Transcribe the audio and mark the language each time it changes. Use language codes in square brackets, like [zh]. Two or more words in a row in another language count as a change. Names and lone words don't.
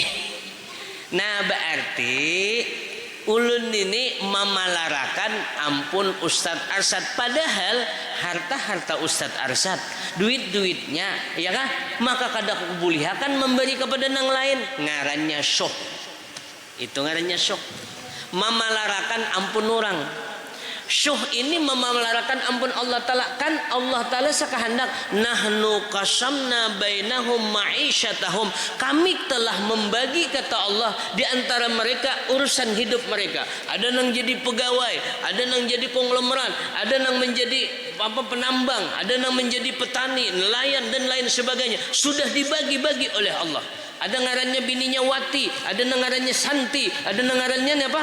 [bjn] Nah berarti ulun ini memalarakan ampun Ustadz Arsad, padahal harta Ustadz Arsad, duitnya ya kan, maka kada kubulihakan memberi kepada nang lain, ngarannya syuh. Itu ngarannya syuh, memalarakan ampun orang. Syuh ini memalarakan ampun Allah Ta'ala. [id] Kan Allah Ta'ala sekahendak, [ar] nahnu qasamna bainahum ma'isyatahum, [id] kami telah membagi, kata Allah, di antara mereka urusan hidup mereka. [bjn] Ada nang jadi pegawai, ada nang jadi konglomerat, ada nang menjadi penambang, ada nang menjadi petani, nelayan dan lain sebagainya. Sudah dibagi-bagi oleh Allah. Ada ngarannya bininya Wati, ada ngarannya Santi, ada ngarannya apa?